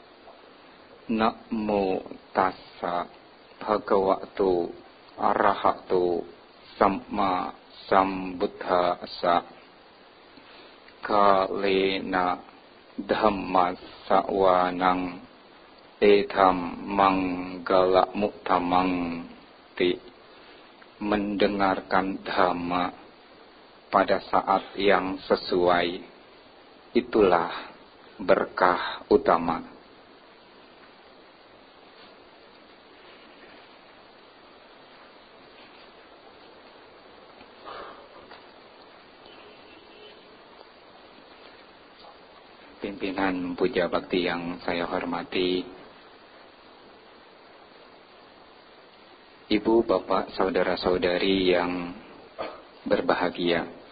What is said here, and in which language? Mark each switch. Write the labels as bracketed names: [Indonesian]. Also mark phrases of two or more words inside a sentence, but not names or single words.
[Pali] Namo tassa bhagavato arahato samma sambuddhassa. Kalena dhamma sawanang etam manggala muktamang ti. [Indonesian] Mendengarkan dhamma pada saat yang sesuai, itulah berkah utama. Pimpinan Puja Bakti yang saya hormati, Ibu, Bapak, Saudara-saudari yang berbahagia.